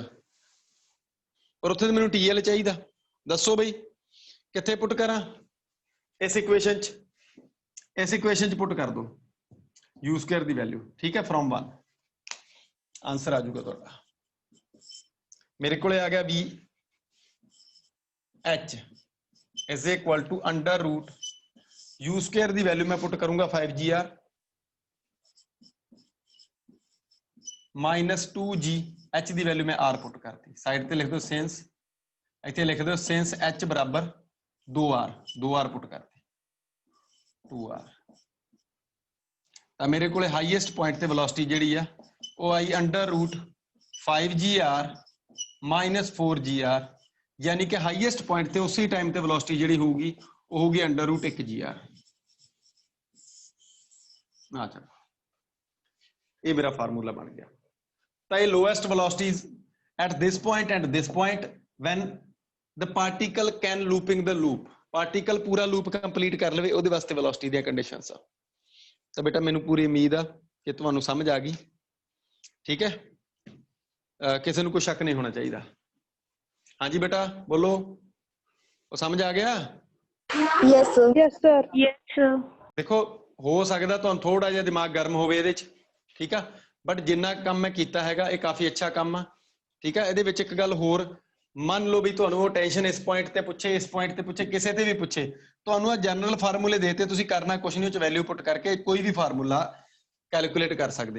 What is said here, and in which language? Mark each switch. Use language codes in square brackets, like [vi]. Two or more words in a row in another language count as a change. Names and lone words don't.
[pa] ਔਰ ਉੱਥੇ ਮੈਨੂੰ TL ਚਾਹੀਦਾ, ਦੱਸੋ ਬਈ ਕਿੱਥੇ ਪੁੱਟ ਕਰਾਂ, ਇਸ ਇਕੁਏਸ਼ਨ 'ਚ ਪੁੱਟ ਕਰ ਦੋ u² ਦੀ ਵੈਲਿਊ, ਠੀਕ ਹੈ, ਫਰੋਮ 1, ਆਨਸਰ ਆ ਜਾਊਗਾ ਤੁਹਾਡਾ। ਮੇਰੇ ਕੋਲੇ ਆ ਗਿਆ [en] vh is equal to u² [pa] ਦੀ ਵੈਲਿਊ ਮੈਂ ਪੁੱਟ ਕਰੂੰਗਾ 5gr -2g, h ਦੀ ਵੈਲਿਊ ਮੈਂ r ਪੁੱਟ ਕਰਤੀ, ਸਾਈਡ ਤੇ ਲਿਖ ਦਿਓ ਸਿੰਸ, ਇੱਥੇ ਲਿਖ ਦਿਓ ਸਿੰਸ h ਬਰਾਬਰ 2r ਪੁੱਟ ਕਰਤੀ 2r। ਤਾਂ ਮੇਰੇ ਕੋਲੇ [en] highest point [pa] ਤੇ ਵੈਲੋਸਿਟੀ ਜਿਹੜੀ ਆ ਉਹ ਆਈ [en] under root 5gr minus 4gr, [pa] ਯਾਨੀ ਕਿ [en] highest point [pa] ਤੇ ਉਸੇ ਟਾਈਮ ਤੇ ਵੈਲੋਸਿਟੀ ਜਿਹੜੀ ਹੋਊਗੀ ਉਹ ਹੋਊਗੀ [en] under root 1gr. [pa] ਚਲੋ ਇਹ ਮੇਰਾ ਫਾਰਮੂਲਾ ਬਣ ਗਿਆ। ਤਾਂ ਇਹ [en] lowest velocities at this point and this point when the particle can looping the loop, particle [pa] ਪੂਰਾ [en] loop complete [pa] ਕਰ ਲਵੇ, ਉਹਦੇ ਵਾਸਤੇ ਵੈਲੋਸਿਟੀ ਦੀਆਂ ਕੰਡੀਸ਼ਨਸ ਆ। ਤਾਂ ਬੇਟਾ ਮੈਨੂੰ ਪੂਰੀ ਉਮੀਦ ਆ ਕਿ ਤੁਹਾਨੂੰ ਸਮਝ ਆ ਗਈ, ਠੀਕ ਹੈ। ਕਿਸੇ ਨੂੰ ਕੋਈ ਸ਼ੱਕ ਨਹੀਂ ਹੋਣਾ ਚਾਹੀਦਾ। ਹਾਂਜੀ ਬੇਟਾ ਬੋਲੋ, ਉਹ ਸਮਝ ਆ ਗਿਆ? [en] Yes sir. Yes sir. Yes sir. [pa] ਦੇਖੋ ਹੋ ਸਕਦਾ ਤੁਹਾਨੂੰ ਥੋੜਾ ਜਿਹਾ ਦਿਮਾਗ ਗਰਮ ਹੋਵੇ ਇਹਦੇ 'ਚ, ਠੀਕ ਆ, ਬਟ ਜਿੰਨਾ ਕੰਮ ਮੈਂ ਕੀਤਾ ਹੈਗਾ ਇਹ ਕਾਫੀ ਅੱਛਾ ਕੰਮ ਆ, ਠੀਕ ਆ। ਇਹਦੇ ਵਿੱਚ ਇੱਕ ਗੱਲ ਹੋਰ, ਮੰਨ ਲਓ ਵੀ ਤੁਹਾਨੂੰ ਉਹ ਟੈਨਸ਼ਨ ਇਸ ਪੁਆਇੰਟ ਤੇ ਪੁੱਛੇ, ਇਸ ਪੁਆਇੰਟ ਤੇ ਪੁੱਛੇ, ਕਿਸੇ ਤੇ ਵੀ ਪੁੱਛੇ, ਤੁਹਾਨੂੰ ਆ [en] general formula [pa] ਦੇਤੇ, ਤੁਸੀਂ ਕਰਨਾ ਕੁਛ ਨਹੀਂ, ਉਹ 'ਚ ਵੈਲਿਊ ਪੁੱਟ ਕਰਕੇ ਕੋਈ ਵੀ [en] formula calculate [pa] ਕਰ ਸਕਦੇ।